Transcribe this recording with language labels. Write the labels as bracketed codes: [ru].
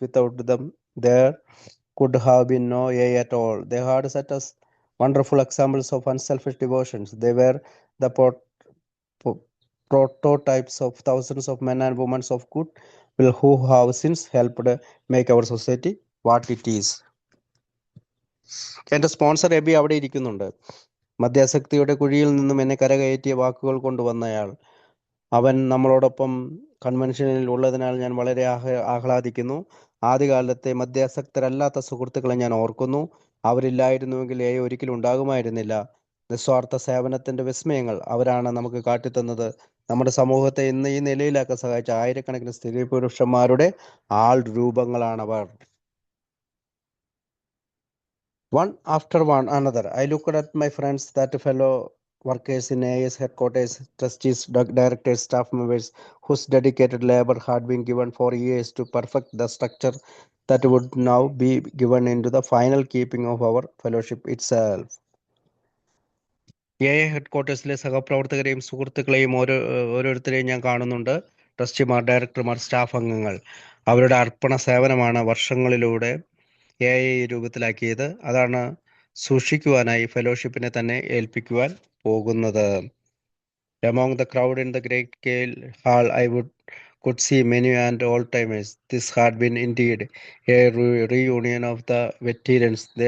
[en] Without them, there could have been no AA at all. They had set us wonderful examples of unselfish devotions. They were the prototypes of thousands of men and women of good will who have since helped make our society what it is. [ml] എൻ്റെ sponsor AB അവിടെ ഇരിക്കുന്നുണ്ട്. മദ്യാസക്തിയുടെ കുഴിയിൽ നിന്നും എന്നെ കരകയറ്റിയ വാക്കുകൾ കൊണ്ടുവന്നയാൾ. അവൻ നമ്മളോടൊപ്പം കൺവെൻഷനിൽ ഉള്ളതിനാൽ ഞാൻ വളരെ ആഹ്ലാദിക്കുന്നു. ആദ്യകാലത്തെ മദ്യാസക്തരല്ലാത്ത സുഹൃത്തുക്കളെ ഞാൻ ഓർക്കുന്നു. അവരില്ലായിരുന്നുവെങ്കിൽ എ ഒരിക്കലും ഉണ്ടാകുമായിരുന്നില്ല. നിസ്വാർത്ഥ സേവനത്തിന്റെ വിസ്മയങ്ങൾ അവരാണ് നമുക്ക് കാട്ടിത്തന്നത്. നമ്മുടെ സമൂഹത്തെ ഇന്ന് ഈ നിലയിലാക്കാൻ സഹായിച്ച ആയിരക്കണക്കിന് സ്ത്രീ പുരുഷന്മാരുടെ ആൾ രൂപങ്ങളാണവർ. [en] One after one another, I looked at my friends, that fellow workers in AIS headquarters, trustees, directors, staff members, whose dedicated labor had been given for years to perfect the structure that would now be given into the final keeping of our fellowship itself. [ml] A ഹെഡ്ക്വാർട്ടേഴ്സിലെ സഹപ്രവർത്തകരെയും സുഹൃത്തുക്കളെയും ഓരോരുത്തരെയും ഞാൻ കാണുന്നുണ്ട്. ട്രസ്റ്റിമാർ, ഡയറക്ടർമാർ, staff അംഗങ്ങൾ. അവരുടെ അർപ്പണ സേവനമാണ് വർഷങ്ങളിലൂടെ A രൂപത്തിലാക്കിയത്. അതാണ് സൂക്ഷിക്കുവാനായി ഫെലോഷിപ്പിനെ തന്നെ ഏൽപ്പിക്കുവാൻ പോകുന്നത്. [en] Among the crowd in the great Gale hall, I could see many and old-timers. This had been indeed a reunion of the veterans.